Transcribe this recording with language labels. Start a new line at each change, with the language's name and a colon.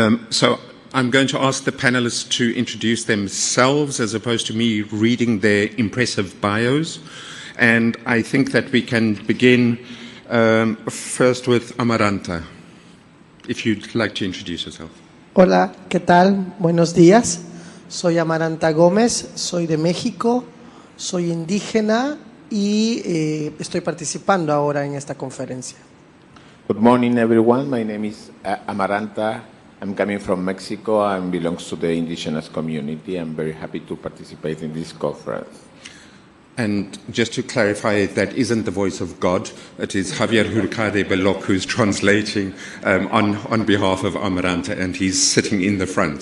English: So I'm going to ask the panelists to introduce themselves as opposed to me reading their impressive bios. And I think that we can begin first with Amaranta, if you'd like to introduce yourself.
Spanish: Hola, ¿qué tal? Buenos días. Soy Amaranta Gómez, soy de México, soy indígena y estoy participando ahora en esta conferencia.
English: Good morning, everyone. My name is Amaranta. I'm coming from Mexico and belongs to the indigenous community. I'm very happy to participate in this conference. And just to clarify, that isn't the voice of God. It is Javier Hurcade Belloc who's translating on behalf of Amaranta, and he's sitting in the front.